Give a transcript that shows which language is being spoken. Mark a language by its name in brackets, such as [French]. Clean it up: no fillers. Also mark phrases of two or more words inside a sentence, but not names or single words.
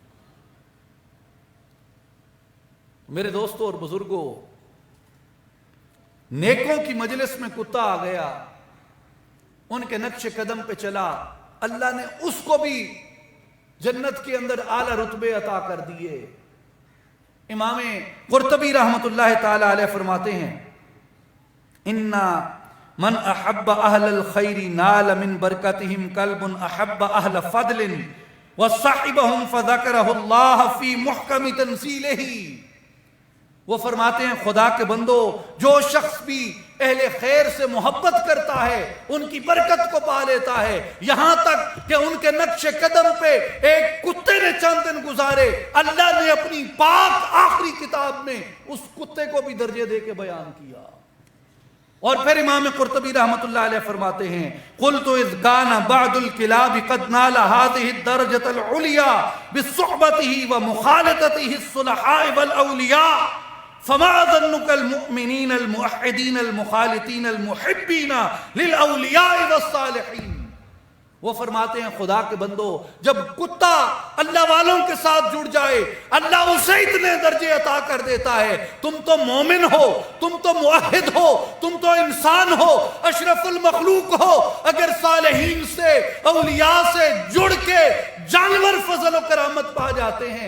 [Urdu] میرے دوستوں اور بزرگوں، نیکوں کی مجلس میں کتا آ گیا، ان کے نقش قدم پہ چلا، اللہ نے اس کو بھی جنت کے اندر اعلی رتبے عطا کر دیے. امام قرطبی رحمت اللہ تعالی علیہ فرماتے ہیں [Arabic] اِنَّا من احب اہل الخیر نال من برکتہم قلب احب اہل فضل وصحبہم فذکرہ اللہ فی محکم تنزیلہ. [Urdu] وہ فرماتے ہیں خدا کے بندو، جو شخص بھی اہل خیر سے محبت کرتا ہے ان کی برکت کو پا لیتا ہے، یہاں تک کہ ان کے نقش قدم پہ ایک کتے نے چند دن گزارے، اللہ نے اپنی پاک آخری کتاب میں اس کتے کو بھی درجے دے کے بیان کیا. اور پھر امام قرطبی رحمت اللہ علیہ فرماتے ہیں [Arabic] قُلْتُ اِذْ كَانَ بَعْدُ الْكِلَابِ قَدْ نَالَ هَذِهِ الدَّرْجَةَ الْعُلْيَا بِصُحْبَتِهِ وَمُخَالَطَتِهِ الصُّلَحَاءِ وَالْأَوْلِيَاءِ فما ظنك المؤمنين الموحدين المخالطين المحبين للأولیاء والصالحین. [Urdu] وہ فرماتے ہیں خدا کے بندو، جب کتا اللہ والوں کے ساتھ جڑ جائے اللہ اسے اتنے درجے عطا کر دیتا ہے. تم تو مومن ہو، تم تو موحد ہو، تم تو انسان ہو، اشرف المخلوق ہو، اگر صالحین سے اولیاء سے جڑ کے جانور فضل و کرامت پا جاتے ہیں.